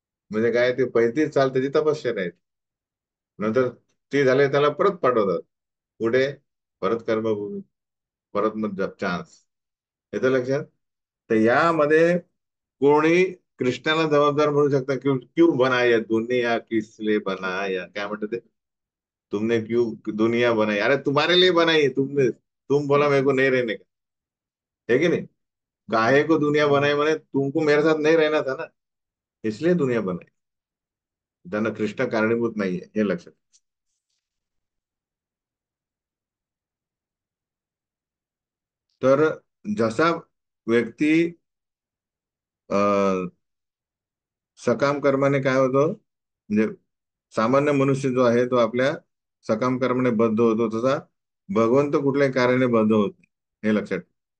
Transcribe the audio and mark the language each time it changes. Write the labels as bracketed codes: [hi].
[mr] म्हणजे काय, ते 35 साल त्याची तपश्चर्या आहे. नंतर ती झाले त्याला परत पाठवतात. पुढे परत कर्मभूमी, परत मग चान्स. येतं लक्षात? तर यामध्ये कोणी कृष्णाला जबाबदार म्हणू शकता, [hi] क्यों क्यों बनाया दुनिया, किसले बनाया, [mr] काय म्हणतात ते? [hi] तुमने क्यों दुनिया बनाई? अरे तुम्हारे लिए बनाई है, तुमने, तुम बोला मेरे को नहीं रहने का, है कि नहीं? काहे को दुनिया बनाई, मैंने तुमको मेरे साथ नहीं रहना था ना, इसलिए दुनिया बनाई. [mr] त्यांना कृष्ण कारणीभूत नाहीये, हे लक्षात. तर जसा व्यक्ती अ, सकाम कर्माने काय होतं, म्हणजे सामान्य मनुष्य जो आहे तो आपल्या सकाम कर्माने बद्ध होतो, तसा भगवंत कुठल्याही कार्याने बद्ध होत नाही, हे लक्षात ठेवा.